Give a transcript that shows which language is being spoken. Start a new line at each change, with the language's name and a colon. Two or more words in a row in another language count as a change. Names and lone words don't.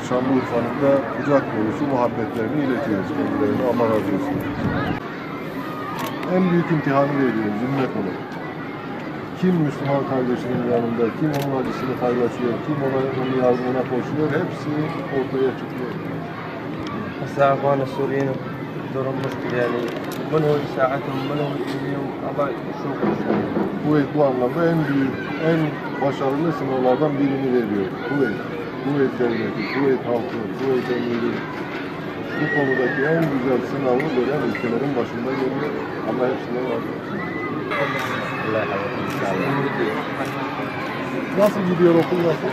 Turkish: Şanlıurfa'nın da kucak dolusu muhabbetlerini iletiyoruz kendilerine. Allah razı olsun. En büyük imtihanı veriyoruz ümmet olarak. Kim Müslüman kardeşinin yanında, kim onun acısını paylaşıyor, kim onun yardımına koşuyor, hepsi ortaya çıkıyor.
Arabic: هسه اخوان السوريين عندهم مشكله يعني منهم يساعدهم منهم يجيهم الله يشوفهم.
Turkish: Kuveyt bu anlamda en büyük, en başarılı sınavlardan birini veriyor. Kuveyt Devleti, Kuveyt halkı, Kuveyt emiri bu konudaki en güzel sınavı veren ülkelerin başında geliyor. Allah hepsine razı olsun. Nasıl gidiyor okul nasıl?